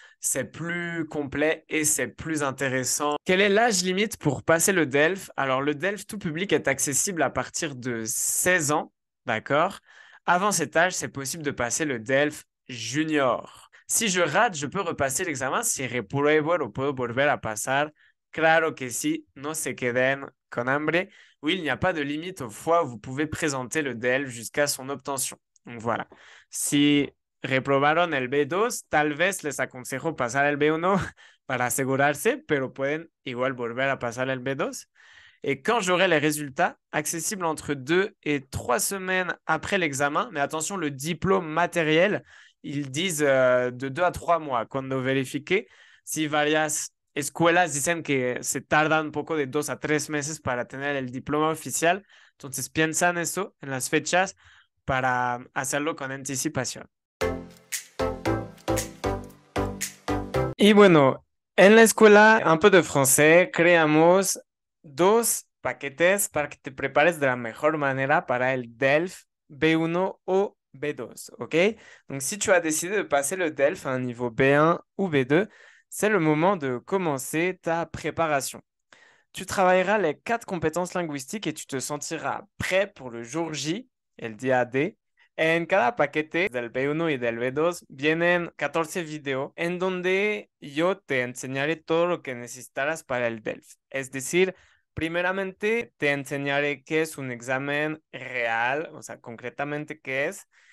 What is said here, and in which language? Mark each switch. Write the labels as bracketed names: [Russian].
[French] C'est plus complet et c'est plus intéressant. Quel est l'âge limite pour passer le DELF? Alors, le DELF tout public est accessible à partir de 16 ans, d'accord? Avant cet âge, c'est possible de passer le DELF junior. Si je rate, je peux repasser l'examen. [Spanish] Si repruebo, lo puedo volver a pasar. Claro que sí, no se queden con hambre. [French] Oui, il n'y a pas de limite aux fois où vous pouvez présenter le DELF jusqu'à son obtention. Donc voilà. [Spanish] Si reprobaron el B2, tal vez les aconsejo pasar el B1 para asegurarse, pero pueden igual volver a pasar el B2. [French] Et quand j'aurai les résultats, accessibles entre 2 et 3 semaines après l'examen, mais attention, le diplôme matériel, ils disent de 2 à 3 mois. [Spanish] Cuando verifique, si varias escuelas dicen que se tarda un poco de 2 a 3 meses para tener el diploma oficial, entonces piensa en eso, en las fechas, para hacerlo con anticipación. Y bueno, en la escuela, un peu de français, creamos 2 paquetes para que te prepares de la mejor manera para el DELF B1 o B2, ¿ok? [French] Donc, si tu as décidé de passer le DELF à un niveau B1 ou B2, c'est le moment de commencer ta préparation. Tu travailleras les 4 compétences linguistiques et tu te sentiras prêt pour le jour J, [Spanish] el día D, En cada paquete del B1 y del B2 vienen 14 videos en donde yo te enseñaré todo lo que necesitarás para el DELF. Es decir, primeramente te enseñaré qué es un examen real, o sea, concretamente qué es.